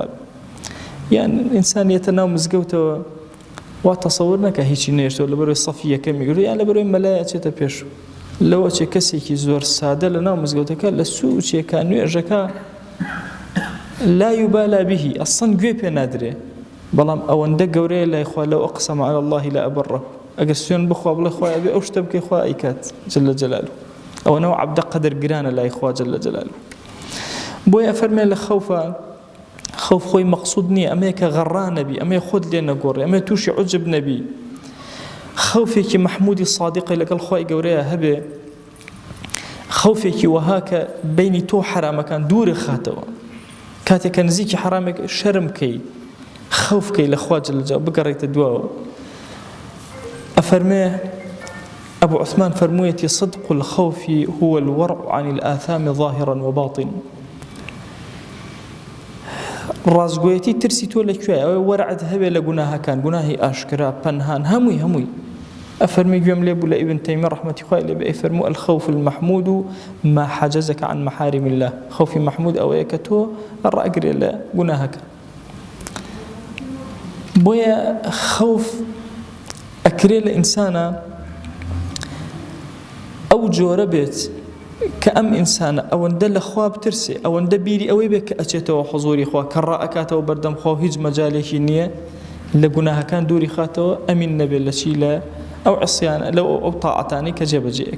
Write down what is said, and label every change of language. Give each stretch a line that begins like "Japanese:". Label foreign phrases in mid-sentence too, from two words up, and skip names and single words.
Central Kurdish: یان ئینسانیەتە ناو مزگەوتەوە وا تەسەوور نەکە هیچی نێشتەوە لەبەرەوەی سەفی یەکەمی گرت یان لەبەرەوەی مەلایە چێتە پێش. لەوە چێ کەسێکی زۆر سادە لە ناو مزگەوتەکە لە سووچێکە نوێژەکە
Arabic: لا يبالى به
Central Kurdish: ئەسڵەن گوێ پێ نادرێ، بەڵام ئەوەندە گەورەیە لای خوا لەو
Arabic: ئەقسەم على الله لا أبره،
Central Kurdish: ئەگەر سوێن بخوا بڵێ خوا ئەبێ ئەو شتە بکەی خوا ئەیکات
Arabic: جل جلاله،
Central Kurdish: ئەوە نەوە عەبدە قەدر گرانە لای خوا
Arabic: جل جلاله.
Central Kurdish: بۆیە فەرمێ لە خەوفە خەوف خۆی مەقسوود نییە، ئەمەیە کە غەڕا نەبی، ئەمەیە خۆت لێ نەگۆڕێ، ئەمەیە تووشی عوجب نەبی. خەوفێکی مەحمودی صادقی لەگەڵ خوای گەورەیە هەبێ، خەوفێکی وەها کە بینی تۆ حرامەکان دوورە خاتەوە، کاتێکە نزیکی حرامێک شەرم کەی خەوف کەی لە خوا
Arabic: جل جلاله
Central Kurdish: بگەڕێتە دواوە.
Arabic: ئەفەرمێ أبو عثمان فرمويتي صدق الخوف هو الورع عن الآثام ظاهرا وباطن.
Central Kurdish: ڕازگۆیەتی ترسی تۆ لەکوێیە؟ ئەوەی وەرعت هەبێ لە گوناهەکان، گوناهی ئاشکرا پەنهان هەمووی. ئەفەرمی گوێم لێ بوو لە ئیبن تەیمیە ڕەحمەتی خوای لێ بێ، ئەفەرموو
Arabic: الخەوف المەحمود ما حەجەزەکە عن محارم الله.
Central Kurdish: خەوفی مەحمود ئەوەیە کە تۆ ڕائەگرێ لە گوناهەکە. بۆیە خەوف ئەکرێ لە ئینسانە ئەو جۆرە بێت کە ئەم ئینسانە ئەوەندە لە خوا بترسێ، ئەوەندە بیری ئەوەی بێت کە ئەچێتەوە حوزوری خوا، کە ڕائەکاتەوە بەردەم خوا و هیچ مەجالێکی نییە لە گوناهەکان دووری خاتەوە، ئەمین نەبێت لە چی لە ئەو عسیانە لەو ئەو تاعەتانی کە جێبەجێیەک.